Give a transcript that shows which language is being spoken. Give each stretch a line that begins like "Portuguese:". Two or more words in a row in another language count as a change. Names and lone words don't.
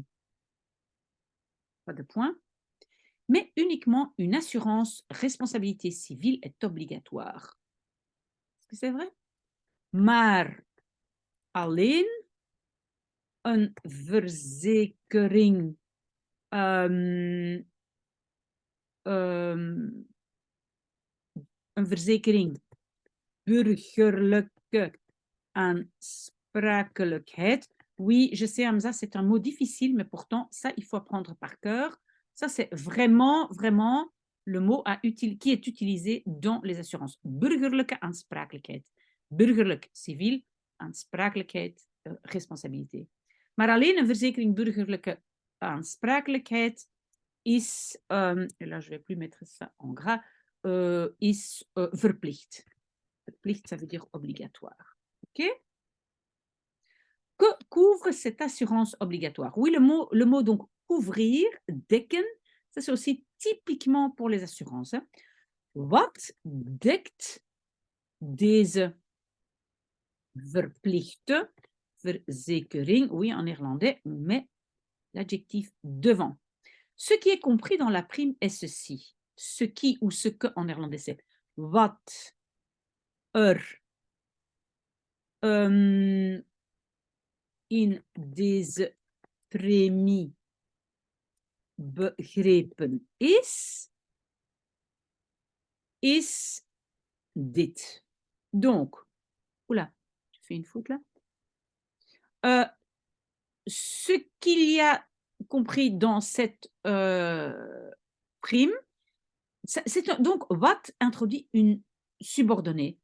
French: Pas de point. Mais uniquement une assurance responsabilité civile est obligatoire. Est-ce que c'est vrai?
Dutch: Maar alleen een verzekering een verzekering burgerlijke aansprakelijkheid.
French: Oui, je sais, Hamza, c'est un mot difficile, mais pourtant, ça, il faut apprendre par cœur. Ça, c'est vraiment, vraiment le mot qui est utilisé dans les assurances.
Dutch: Burgerlijke aansprakelijkheid. Burgerlijk, civil, aansprakelijkheid, responsabilité. Maar alleen een verzekering burgerlijke aansprakelijkheid is,
French: et là, je ne vais plus mettre ça en gras,
Dutch: is verplicht. Verplicht,
French: ça veut dire obligatoire. OK? Que couvre couvre cette assurance obligatoire. Oui, le mot donc couvrir, dekken, ça c'est aussi typiquement pour les assurances. Hein.
Dutch: Wat dekt deze verplichte verzekering?
French: Oui, en néerlandais, on met l'adjectif devant. Ce qui est compris dans la prime est ceci. Ce qui ou ce que en néerlandais c'est
Dutch: wat in deze premie begrepen is dit.
French: Donc, oula, je fais une faute là. Ce qu'il y a compris dans cette prime, donc what introduit une subordonnée.